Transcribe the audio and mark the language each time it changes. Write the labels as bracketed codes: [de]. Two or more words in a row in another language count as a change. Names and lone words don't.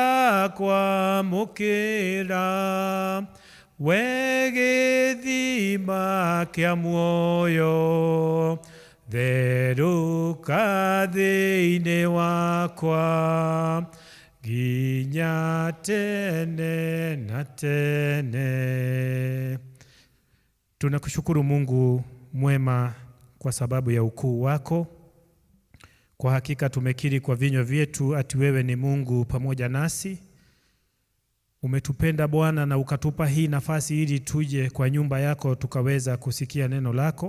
[ki] ndakwamũkĩra we gĩthima kĩa muoyo therũka thĩinĩ wakwa nginya tene na tene. [sw] Tunakushukuru Mungu mwema kwa sababu ya ukuu wako. Kwa hakika tumekiri kwa vinywa vyetu ati wewe ni Mungu pamoja nasi. Umetupenda Bwana na ukatupa hii nafasi ili tuje kwa nyumba yako tukaweza kusikia neno lako.